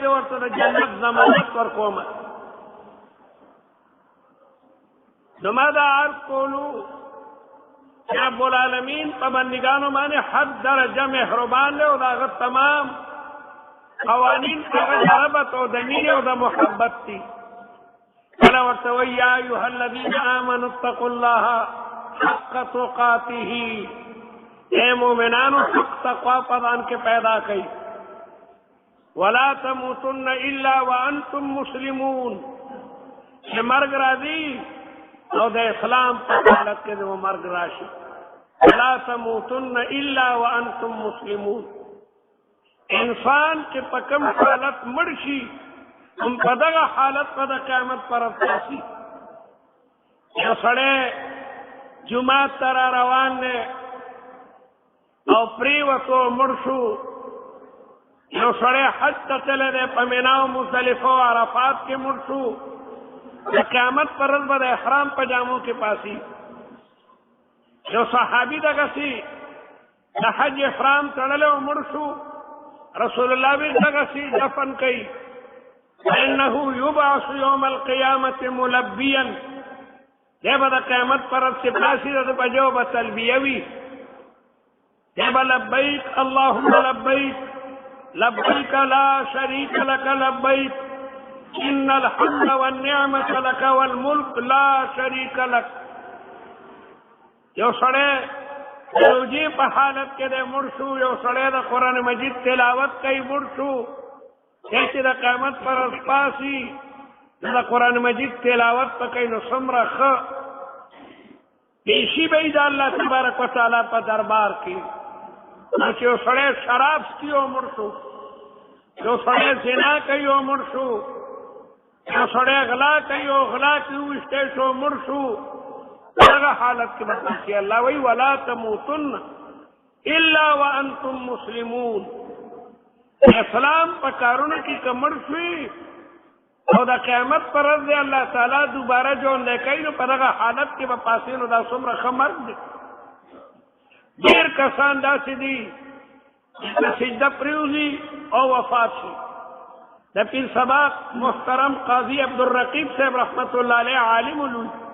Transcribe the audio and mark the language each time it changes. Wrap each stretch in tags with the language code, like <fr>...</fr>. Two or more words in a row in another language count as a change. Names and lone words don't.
<ps>زه ورته د جنت ضمانت ورکوم. نو ما دا عرض کولو چې</ps> <ar>رب العالمین</ar> <ps>په بندګانو باندې حد درجه مهربان دی، او د هغه تمام قوانین هغه د رحمت او د مینې او د محبت دي. کله ورته وایي</ps> <ar>یا ایها الذین آمنوا اتقوا الله حق تقاته،</ar> <ps>اے مومنانو حق تقوا په ځان کې پیدا کړئ.</ps> <ar>ولا تموتن الا وانتم مسلمون.</ar> <ps>چې مرګ راځي او د اسلام په حالت کې د مرګ راشي.</ps> <ar>ولا تموتن الا وانتم مسلمون.</ar> <ps>انسان چې په کوم حالت مړ شي هم په دغه حالت په د قیامت پر ورځ یو سړی جومات ته را روان دی او پرېوتو مړ شو، یو سړی حج ته تللی دی په مینا او مزدلفه او عرفات کې مړ شو د قیامت پر ورځ به د احرام په جامو کې پاسي یو صحابي دغسې د حج احرام تړلی او مړ شو رسول الله به دغسې دفن کوي</ps> <ar>فإنه يبعث يوم القيامة ملبيا</ar> <ps>دی به د قیامت پر ورځ چې پاسي د په جو به تلبیه وي دی به</ps> <ar>لبیک اللهم لبیک لبیک لا شریک لك</ar> <ps>لبیک ان الحمد والنعمة لك والملك لا شریک لك یو سړی روجی په حالت کې د مړ شو یو سړی د قرآن مجید تلاوت کوي مړ شو چې د قیامت پر ورځ پاسي د قرآن مجید تلاوت په کوي نو څومره ښه پیشي به یې د الله</ps> <ar>تبارک وتعالی</ar> <ps>په دربار کې چې یو سړی شراب څکي او مړ شو یو سړی زنا کوي او مړ شو یو سړی غلا کوي او غلا کې وویشتی شو مړ شو هغه حالت کې به چې الله وایي ولا</ps> <ar>تموتن الا وانتم مسلمون</ar> <ps>اسلام په کارونو کې که مړ شوي او د قیامت پر ورځ دی الله تعالی دوباره ژوندی کوي نو په دغه حالت کې به پاسې نو دا څومره ښه مرګ دی ډېر کسان داسې دي چې سجده پرېوځي او وفات شي د پیر سبا محترم قاضي عبدالرقیب صاحب</ps> <ar>رحمت الله علیه</ar> <ps>عالم لوی</ps>